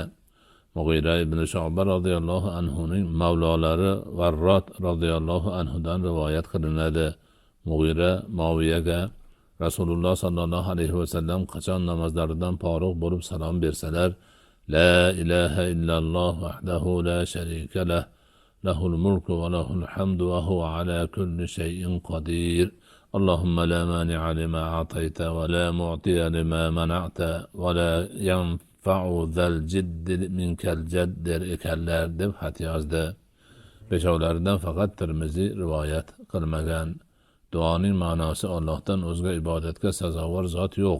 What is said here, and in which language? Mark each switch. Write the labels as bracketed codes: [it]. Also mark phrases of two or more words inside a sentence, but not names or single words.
[uz] Mughira ibn Shu'ba [ar] رضي الله عنه [uz] mavlolari Varrot [ar] رضي الله عنه [uz] rivoyat qilinadi. Mughira Muaviyaga Rasululloh [ar] صلى الله عليه وسلم [uz] qachon namozlaridan forig' bo'lib salom bersalar, [ar] لا إله إلا الله وحده لا شريك له له الملك وله الحمد وهو على كل شيء قدير. اللهم لا مانع لما أعطيت ولا معطي لما منعت ولا ينفع ذا الجد منك الجد [uz] ekanlar deb xat yozdi. Beshovlaridan faqat Tirmiziy rivoyat qilmagan. Duoning ma'nosi Allohdan o'zga ibodatga sazovor zot yo'q.